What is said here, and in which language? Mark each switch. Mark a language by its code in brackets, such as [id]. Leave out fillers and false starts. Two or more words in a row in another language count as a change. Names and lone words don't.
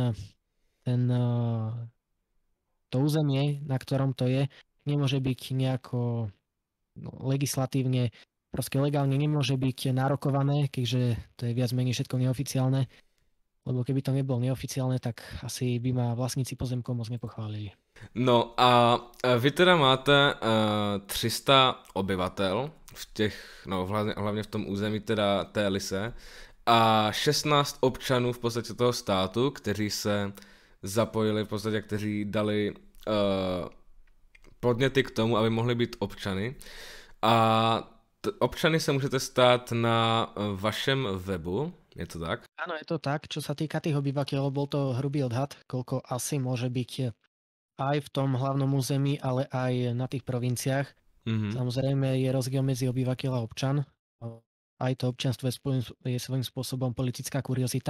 [sk] to územie, na ktorom to je, nemôže byť nejako legislatívne, proste legálne nemôže byť nárokované, keďže to je viac menej všetko neoficiálne, lebo keby to nebolo neoficiálne, tak asi by ma vlastníci pozemkov moc nepochválili. [cs] No a vy teda máte 300 obyvatel v těch, no hlavně v tom území teda té Lise a 16 občanů v podstatě toho státu, kteří se zapojili, v podstatě kteří dali podněty k tomu, aby mohli být občany. A občany se můžete stát na vašem webu, je to tak? [sk] Áno, je to tak. Čo sa týka tých obyvateľov, bol to hrubý odhad, koľko asi môže byť aj v tom hlavnom území, ale aj na tých provinciách. Samozrejme je rozdiel medzi obyvateľ a občan. Aj to občianstvo je svojím spôsobom politická kuriozita.